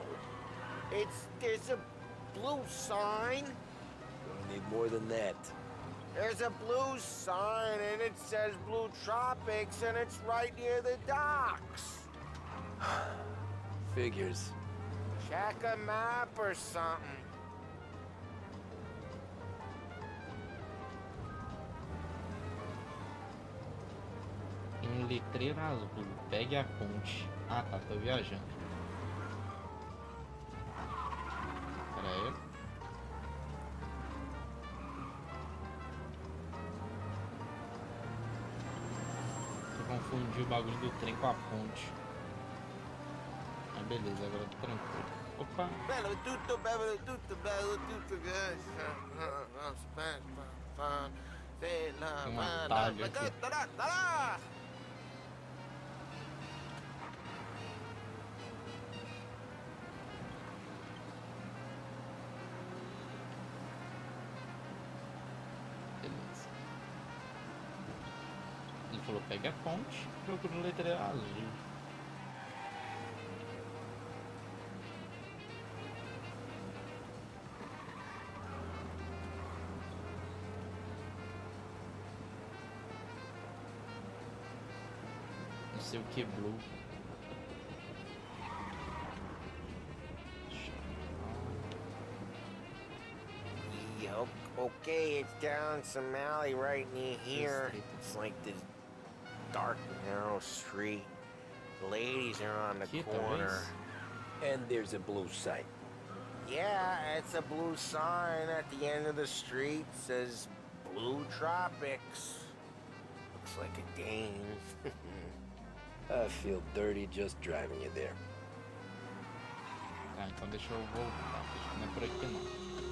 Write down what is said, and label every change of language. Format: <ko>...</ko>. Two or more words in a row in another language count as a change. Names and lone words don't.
<en>There's a blue sign. Gonna need more than that. There's a blue sign and it says Blue Tropics and it's right near the docks. Figures. Check a map or something.</en> <pt>Letreiro azul. Pegue a ponte. Ah tá, tô viajando. Pera aí. Eu confundi o bagulho do trem com a ponte. Ah, beleza, agora eu tô tranquilo. Opa! Bello tutto, bello tutto, bello tutto. Tem um atalho aqui. Beleza. Ele falou, pega a ponte, procura o letreiro azul. Não sei o que, blue.</pt> <en>Okay, it's down some alley right near here. It's like this dark, narrow street. The ladies are on the corner. And there's a blue sign. Yeah, it's a blue sign at the end of the street. Says Blue Tropics. Looks like a dame. I feel dirty just driving you there.</en> <pt>Tá, então deixa eu voltar. Acho que não é por aqui não.</pt>